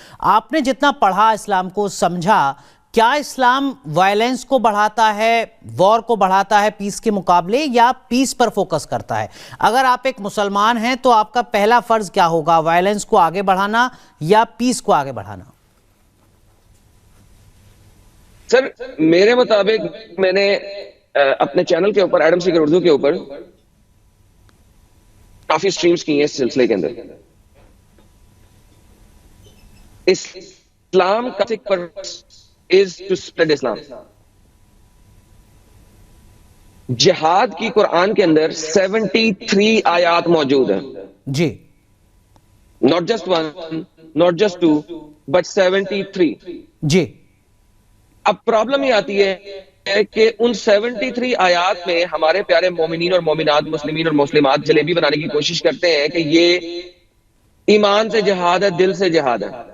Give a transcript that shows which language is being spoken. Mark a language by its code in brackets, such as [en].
[ur] آپ نے جتنا پڑھا, اسلام کو سمجھا, کیا اسلام وائلنس کو بڑھاتا ہے, وار کو بڑھاتا ہے پیس کے مقابلے, یا پیس پر فوکس کرتا ہے؟ اگر آپ ایک مسلمان ہیں تو آپ کا پہلا فرض کیا ہوگا, وائلنس کو آگے بڑھانا یا پیس کو آگے بڑھانا؟ سر میرے مطابق میں نے اپنے چینل کے اوپر ایڈم سیکر اردو کے اوپر کافی سٹریمز کی ہیں اس سلسلے کے اندر. اسلام کا purpose [en] is to spread Islam. [ur] جہاد کی قرآن کے اندر 73 آیات موجود ہیں جی, [en] not just one, not just two, but 73. [ur] جی, اب پرابلم یہ آتی ہے کہ ان 73 آیات میں ہمارے پیارے مومنین اور مومنات, مسلمین اور مسلمات جلیبی بنانے کی کوشش کرتے ہیں کہ یہ ایمان سے جہاد ہے, دل سے جہاد ہے.